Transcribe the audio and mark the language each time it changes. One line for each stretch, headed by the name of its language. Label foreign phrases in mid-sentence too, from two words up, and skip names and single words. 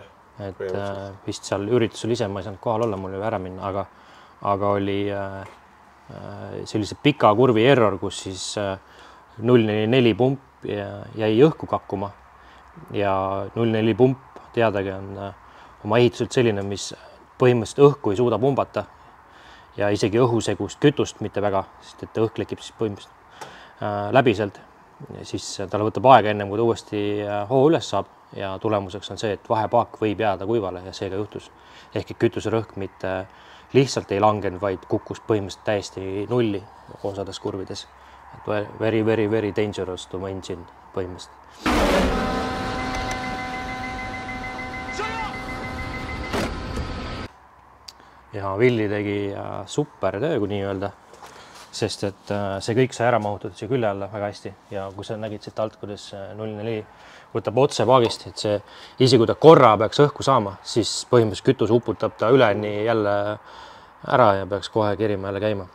Estonian: Et vist seal üritusel ise ma ei saanud kohal olla, mul oli ära minna, aga oli sellise pika kurvi error, kus siis 044 pump jäi õhku kakkuma ja 044 pump teadagi on oma ehituselt selline, mis põhimõtteliselt õhku ei suuda pumbata ja isegi õhusegust kütust mitte väga, sest et õhk lekib siis põhimõtteliselt läbi sealt. Siis tal võtab aega ennem, kui ta uuesti hoo üles saab ja tulemuseks on see, et vahepaak võib jääda kuivale ja seega juhtus. Ehk kütuserõhk mitte lihtsalt ei langenud, vaid kukkus põhimõtteliselt täiesti nulli osades kurvides.
English: Very, very, very dangerous to engine põhimõtteliselt.
Estonian: Ja Villi tegi super töö, kui nii öelda. Sest et see kõik sai ära mahutud siia külje alla väga hästi ja kui sa nägid siit alt, kuidas 044 võtab otse paagist, et see isi, kui ta korra peaks õhku saama, siis põhimõtteliselt kütus uputab ta üleni jälle ära ja peaks kohe kerima jälle käima.